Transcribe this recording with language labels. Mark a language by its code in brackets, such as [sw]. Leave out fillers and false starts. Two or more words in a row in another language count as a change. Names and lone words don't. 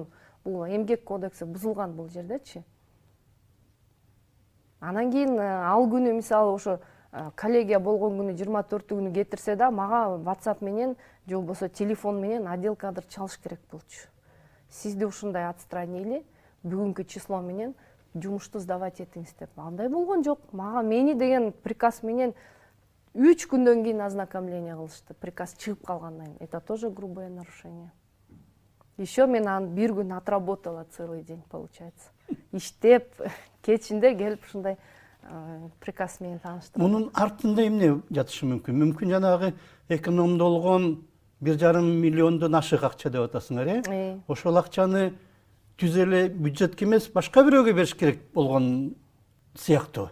[ky] Бул эмгек кодекси бузулган бул жердечи. Анан кийин ал күнү мисалы ошо коллегия болгон күнү 24-күнү кетирсе да, мага WhatsApp менен, же болбосо телефон менен [ru] отдел кадр [ky] чалыш керек болчу. Сизди ушундай отстранили, бүгүнкү число менен жумушту сдавать этиңиз деп. Андай болгон жок. Мага мени деген приказ менен 3 күндөн кийин ознакомление кылышты. Приказ чыгып калгандан кийин. [ru] Это тоже грубое нарушение. Еще [ky] мен аны 1 күн [ru] отработала целый день, получается. [ky] Иштеп, кечинде келип ушундай приказ менен тааныштырып. Мунун артында эмне жатышы мүмкүн? Мүмкүн жанагы экономдолгон 1,5 миллиондон ашык акча деп атасыңар, Ошол акчаны түз эле бюджетке эмес, башка бирөөгө бериш керек болгон сыяктуу.